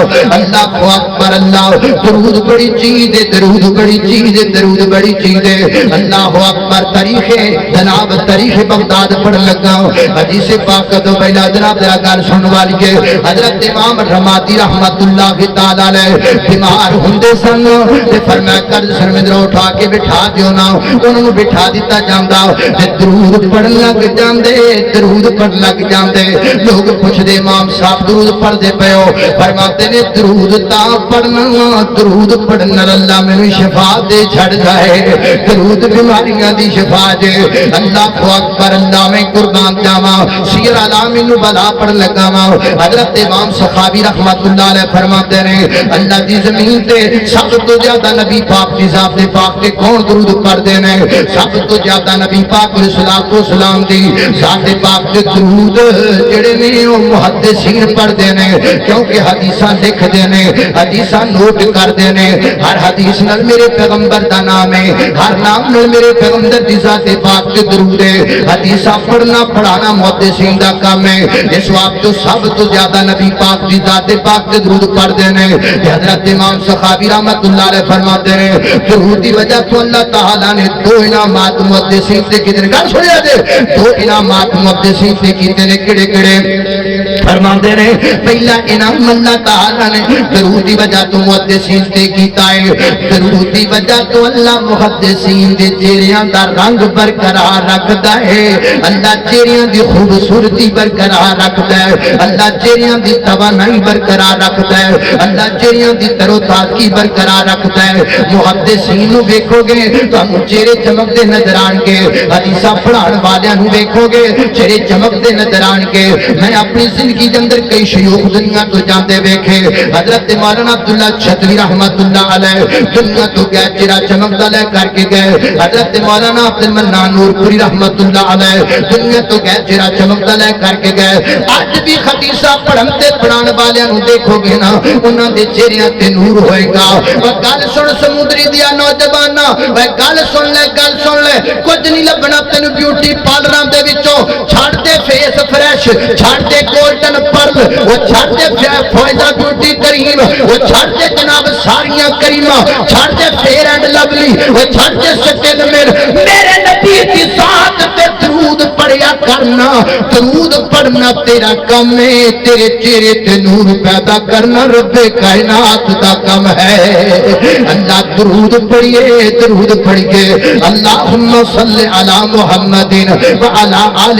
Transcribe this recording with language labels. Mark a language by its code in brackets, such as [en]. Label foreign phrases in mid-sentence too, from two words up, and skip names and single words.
[pa] اللہ اکبر، اللہ درود بڑی چیز ہے، درود بڑی چیز ہے، درود بڑی چیز ہے۔ اللہ اکبر، تاریخ جناب تاریخ بغداد پڑھ لگا حدیث پاک تو پہلا جناب ذرا گل سن والی ہے۔ حضرت امام رمادی [ar] رحمت اللہ تعالی علیہ [pa] بیمار ہوندے سن تے فرمایا کر سر میں اٹھا کے بٹھا دیو نا، انہوں نے بٹھا دیتا جاندا تے درود پڑھن لگ جاندے، درود پڑھ لگ جاندے۔ لوگ پوچھدے امام صاحب درود پڑھ دے پیو، فرماتے نے درود تا پڑھنا، درود پڑھن نال اللہ مینوں شفا دے چھڑ جائے، درود بیماریاں دی شفا دے۔ اللہ اکبر، اللہ میں قربان جاواں، سیر اعلام النبلاء پڑھ لگا وا، حضرت امام سخاوی [ar] رحمت اللہ علیہ [pa] فرماتے ہیں اللہ دی زمین تے سب تو زیادہ نبی پاک دی ذات پاک تے کون درود پڑھدے نے؟ سب تو زیادہ نبی پاک [ar] علیہ الصلوۃ والسلام [pa] دی ذات پاک تے درود جڑے نے او محدثین پڑھدے نے، کیونکہ حدیثاں لکھدے نے، حدیثاں نوٹ کردے نے، ہر حدیث نال میرے پیغمبر دا نام ہے، ہر نام نال میرے پیغمبر دی ذات پاک تے درود ہے۔ حدیثاں پڑھنا پڑھانا محدثین دا کام ہے، اس وقت تو سب تو زیادہ نبی پاک دی ذات پاک تے درود پڑھدے نے۔ حضرت امام سخاوی [ar] رحمت اللہ علیہ [pa] فرماتے ہیں درود دی وجہ تو اللہ تعالیٰ نے دو انعامات محدثین سے کیتے نے، گل سنیا جے، دو انعامات محدثین سے کیتے نے، کڑے کڑے فرماتے ہیں پہلا انعام اللہ تعالیٰ نے درود دی وجہ تو محدثین سے کیتا ہے، درود دی وجہ تو اللہ محدثین دے چہریاں دا رنگ برقرار رکھدا ہے۔ اللہ اللہ چہریاں دی خوبصورتی برقرار رکھتا ہے اللہ چہریاں دی توانائی برقرار رکھتا ہے اللہ چہریاں دی تر و تازگی برقرار رکھتا ہے محدثین نو ویکھو گے تانوں چہرے چمکدے نظر آن گے حدیثاں پڑھان والیاں نو ویکھو گے چہرے چمکدے نظر آن گے میں اپنی زندگی دے اندر کئی شیوخ دنیا تو جاندے ویکھے حضرت مولانا عبداللہ چھتوی [ar] رحمت اللہ [pa] علیہ دنیا تو گئے چہرہ چمکدا لے کر کے گئے حضرت مولانا عبد المنان نور پوری [ar] رحمت اللہ علیہ [pa] دنیا تو گئے چہرہ چمکدا لے کر کے گئے اج بھی حدیثاں پڑھن تے پڑھان والیاں نو دیکھو گے نا انہاں دے چہریاں تے نور ہوئے گا او گل سن سمندری دیا نوجوانا او گل سن لے کچھ نہیں لبنا تینوں بیوٹی پارلراں دے وچوں چھڑ دے فیس فریش چھڑ دے گولڈن پرل او چھڑ دے فائزہ بیوٹی کریم او چھڑ دے جناب ساریاں کریمہ چھڑ دے فیر اینڈ لولی او چھڑ دے سٹن میرے نبی کی ذات تے درود پڑھیا کرنا درود پڑھنا تیرا کم ہے تیرے چہرے تے نور پیدا کرنا رب کائنات دا کم ہے اللہ درود پڑھیے درود پڑھیے [ar] اللہم صلی علی محمد وعلی آل